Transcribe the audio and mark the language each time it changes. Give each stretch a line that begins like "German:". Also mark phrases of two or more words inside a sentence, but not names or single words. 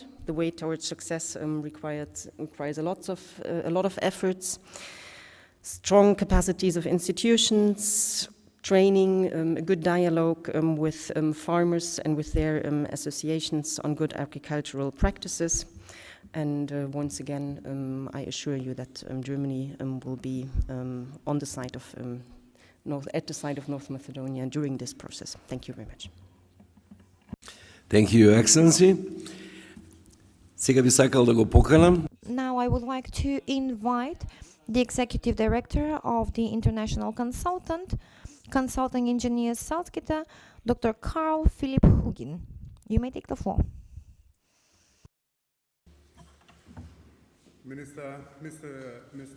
English: The way towards success requires a lot of efforts, strong capacities of institutions, training, a good dialogue with farmers and with their associations on good agricultural practices. And once again, I assure you that Germany will be on the side of at the side of North Macedonia during this process. Thank you very much. Thank you, Your Excellency.
Macedonian: Сега би сакал да го поканам.
English: Now I would like to invite the Executive Director of the International Consulting Engineers Salzgitter, Dr. Carl Philipp Hugin. You may take the floor. Mr.